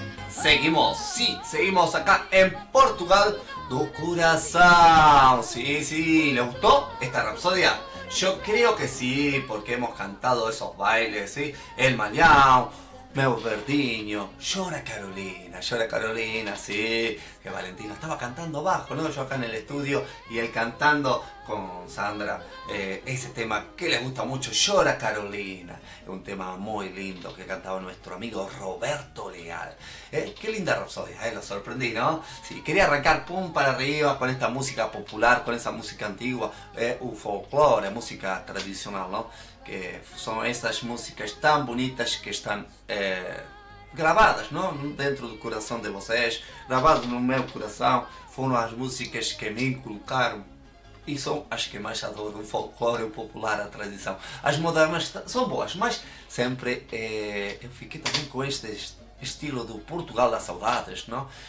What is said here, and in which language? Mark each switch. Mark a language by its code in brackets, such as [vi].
[es] Seguimos, sí, seguimos acá en Portugal do Coração. Sí, sí, ¿le gustó esta rapsodia? Yo creo que sí, porque hemos cantado esos bailes, ¿sí? El Malhão, Meu Verdinho, llora Carolina, sí. Que Valentino estaba cantando bajo, ¿no? Yo acá en el estudio y él cantando con Sandra ese tema que le gusta mucho, llora Carolina. Es un tema muy lindo que cantaba nuestro amigo Roberto Leal. Qué linda rapsodia, lo sorprendí, ¿no? Sí, quería arrancar pum para arriba con esta música popular, con esa música antigua, un folclore, música tradicional, ¿no? Que son esas músicas tan bonitas que están grabadas, ¿no? Dentro del corazón de vocês, grabadas [pt] no meu coração. Foram as músicas que me inculcaram e são as que mais adoro, o folclore, o popular, a tradição. As modernas são boas, mas sempre eu fiquei também com este estilo do Portugal das Saudades, não?